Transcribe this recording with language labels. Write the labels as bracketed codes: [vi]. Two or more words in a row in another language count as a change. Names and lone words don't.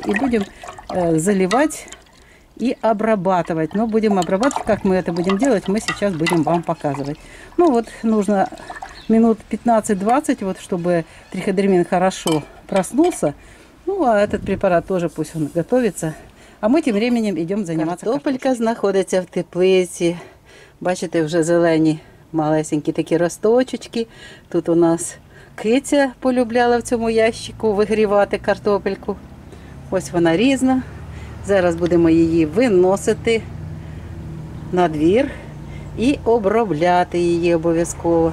[ru] И будем заливать и обрабатывать. Но будем обрабатывать, как мы это будем делать, мы сейчас будем вам показывать. Ну вот нужно минут 15-20, вот, чтобы триходермин хорошо проснулся. Ну а этот препарат тоже пусть он готовится. [uk] А ми [ru] тим временем [uk] йдемо займатися. Картопелька знаходиться в теплиці. Бачите, вже зелені малесенькі такі росточечки. Тут у нас киця полюбляла в цьому ящику вигрівати картопельку. Ось вона різна. Зараз будемо її виносити на двір і обробляти її обов'язково.